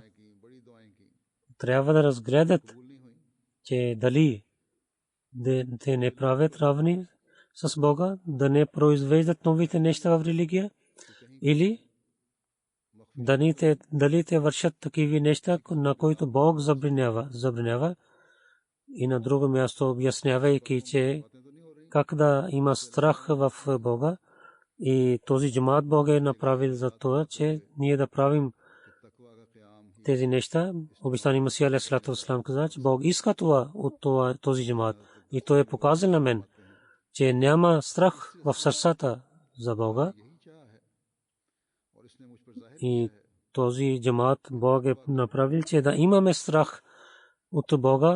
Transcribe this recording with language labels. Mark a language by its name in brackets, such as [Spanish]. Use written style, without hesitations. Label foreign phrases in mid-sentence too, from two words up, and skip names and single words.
[Bulgarian] Трябва да разгледат, че дали те не правят равни с Бога, да не произвеждат новите неща в религия, или дали те вършат такива неща, на които Бог забранява. И на друго място обяснявайки, че как да има страх в Бога, и този джамаат Бог е направил за това, че ние да правим тези неща. Обещани Масия [Arabic] عليه الصلاة والسلام [Bulgarian] каза, че Бог иска това от този джамаат. И той е показал на мен, че няма страх в сърцата за Бога. И този джамаат Бог е направил, че да имаме страх от Бога.